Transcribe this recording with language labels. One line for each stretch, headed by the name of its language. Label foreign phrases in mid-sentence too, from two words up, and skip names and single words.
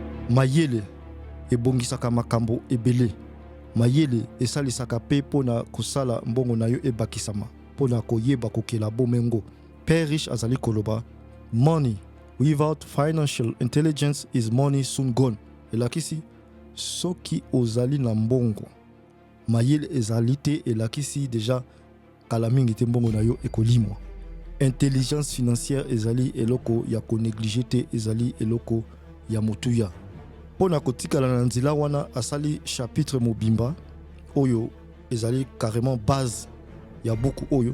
Lingala: mayele ebongisaka makambo ebele. Mayele esalisaka pe pona kosala mbongo na yo ebakisama pona koyeba kokela bomengo.
French: Père riche
Lingala: azali koloba,
English: money without financial intelligence is money soon gone.
Lingala: Elakisi soki ozali na mbongo mayele ezali te, elakisi deja kala mingi te mbongo na yo ekolimwa.
French: Intelligence financière
Lingala: ezali eloko ya ko négliger te, ezali eloko ya motuya. Pona kotikala na nzela wana asali chapitre mobimba oyo ezali
French: carrément base
Lingala: ya buku oyo.